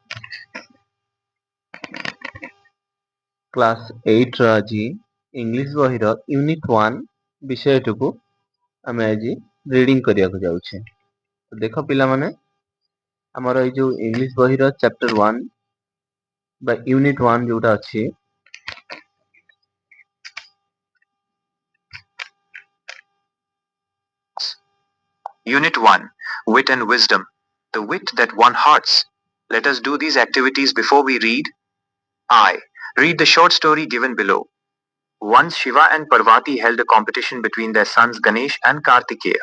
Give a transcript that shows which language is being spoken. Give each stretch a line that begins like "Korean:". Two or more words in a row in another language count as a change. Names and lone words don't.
Odia: କ୍ଲାସ୍ 8ର ଆଜି ଇଂଲିଶ ବହିର ୟୁନିଟ୍ 1 ବିଷୟଟିକୁ ଆମେ ଆଜି ରିଡିଂ କରିବାକୁ ଯାଉଛେ। ତ ଦେଖ ପିଲାମାନେ, ଆମର ଏଇ ଯୋଉ ଇଂଲିଶ ବହିର ଚାପ୍ଟର 1 ବା ୟୁନିଟ୍ 1 ଯୋଉଟା ଅଛି,
English: Unit 1. Wit and Wisdom. The wit that won hearts. Let us do these activities before we read. I. Read the short story given below. Once Shiva and Parvati held a competition between their sons Ganesh and Kartikeya.